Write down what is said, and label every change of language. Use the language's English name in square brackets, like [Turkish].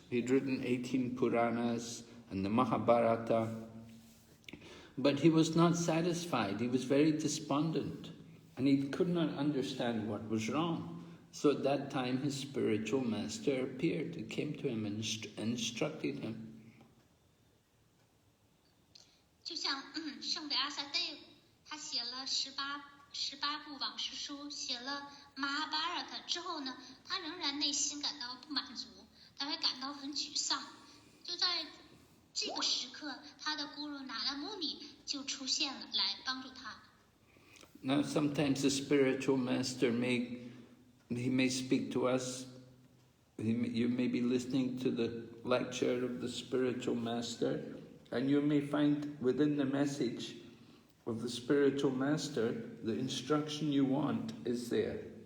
[English] He'd written 18 Puranas and the Mahabharata. But he was not satisfied. He was very despondent. And he could not understand what was wrong. So at that time his spiritual master appeared. He came to him and instructed him. [Chinese] 就像圣维阿萨德他写了18部往事书，写了马哈巴拉塔之后呢，他仍然内心感到不满足，他还感到很沮丧。就在这个时刻，他的 Guru 那拉穆尼就出现了，来帮助他。 [English] Now sometimes the spiritual master may speak to us. You may be listening to the lecture of the spiritual master, and you may find within the message of the spiritual master, the instruction you want is there.